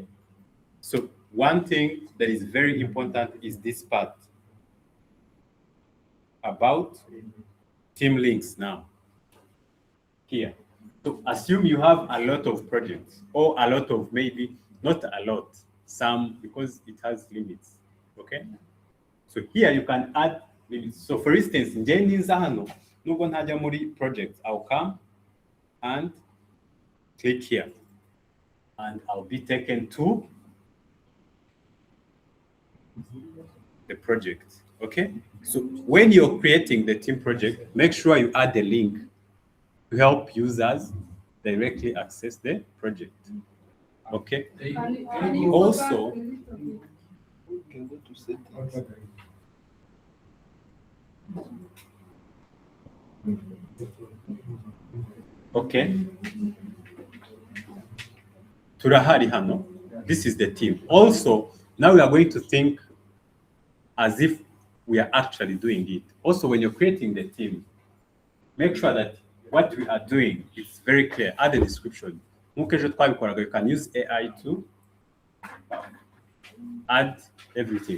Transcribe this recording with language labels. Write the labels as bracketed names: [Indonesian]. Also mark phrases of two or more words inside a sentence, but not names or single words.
[English] So one thing that is very important is this part about team links now. Here. So assume you have a lot of projects or a lot of maybe, not a lot, some because it has limits. Okay? So here you can add limits. So for instance, in Jendinzano, [Kinyarwanda] nubwo ntajya muri project, [English] I'll come and click here. And I'll be taken to the project. Okay? So when you're creating the team project, make sure you add the link to help users directly access the project. Okay? Also, can go to settings. Okay. [Kinyarwanda] Turahari hano. [English] This is the team. Also, now we are going to think as if we are actually doing it. Also, when you're creating the team, make sure that what we are doing is very clear. Add a description. You can use AI to add everything.